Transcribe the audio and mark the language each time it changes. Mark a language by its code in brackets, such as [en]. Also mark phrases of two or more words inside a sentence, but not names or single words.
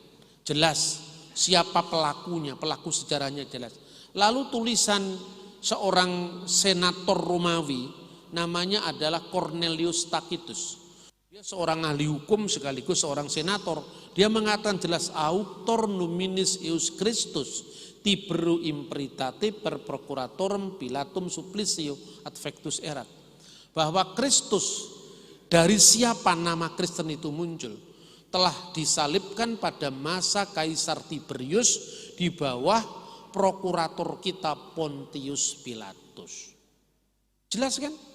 [id] Jelas siapa pelakunya, pelaku sejarahnya jelas. Lalu tulisan seorang senator Romawi namanya adalah Cornelius Tacitus. Dia seorang ahli hukum sekaligus seorang senator. Dia mengatakan jelas [la] auctor nominis eius Christus Tiberu imperitate per procuratorum Pilatum supplicio advectus erat. [id] Bahwa Kristus, dari siapa nama Kristen itu muncul, telah disalibkan pada masa Kaisar Tiberius di bawah prokurator kita Pontius Pilatus. Jelas kan?